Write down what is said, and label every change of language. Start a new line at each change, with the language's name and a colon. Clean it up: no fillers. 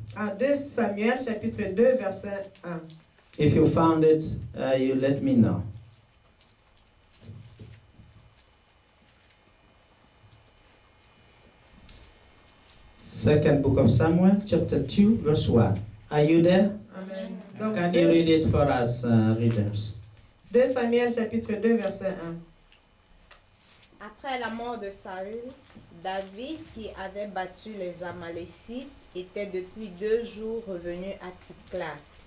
French: 2 Samuel chapitre 2 verset 1.
English: If you found it, you let me know. Second book of Samuel, chapter 2, verse 1. Are you there? Amen. Donc, Can you read it for us, readers?
French: 2 Samuel chapitre 2 verset 1. Après la mort de Saül, David, qui avait battu les Amalécites, était depuis 2 jours revenu à Ticla.